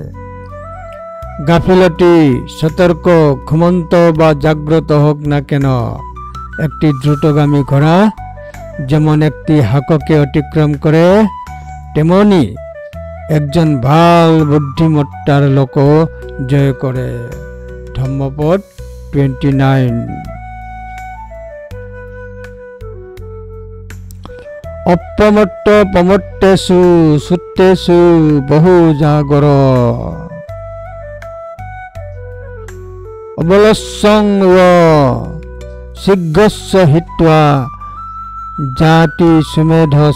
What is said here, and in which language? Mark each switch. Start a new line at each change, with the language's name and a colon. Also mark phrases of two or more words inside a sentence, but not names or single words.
Bangla: গাফিলতি, সতর্ক, ঘুমন্ত বা জাগ্রত হোক না কেন, একটি দ্রুতগামী ঘোড়া যেমন একটি হাঁককে অতিক্রম করে, তেমনি একজন ভাল বুদ্ধিমত্তার লোকও জয় করে। ধম্মপদ 29।
Pali: অপ্রমত্ত প্রমত্তেষু সুত্তেষু বহু জাগর অবলস্যং শীঘ্রস্য হিত্বা জাতি সুমেধস।